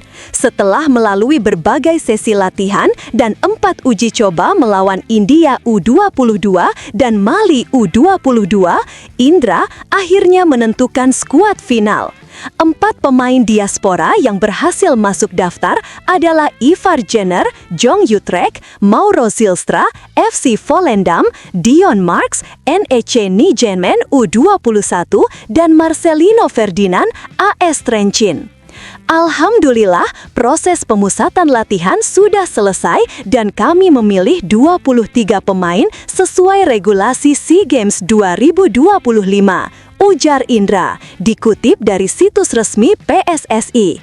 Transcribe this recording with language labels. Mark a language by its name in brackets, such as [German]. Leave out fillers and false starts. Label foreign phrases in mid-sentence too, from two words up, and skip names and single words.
[Indonesian] Setelah melalui berbagai sesi latihan dan 4 uji coba melawan India U22 dan Mali U22, Indra akhirnya menentukan skuad final. 4 pemain diaspora yang berhasil masuk daftar adalah Ivar Jenner, Jong Utrecht, Mauro Zylstra, FC Volendam, Dion Marks, NEC Nijmegen U21, dan Marcelino Ferdinand, AS Trencin. Alhamdulillah, proses pemusatan latihan sudah selesai dan kami memilih 23 pemain sesuai regulasi SEA Games 2025, ujar Indra, dikutip dari situs resmi PSSI.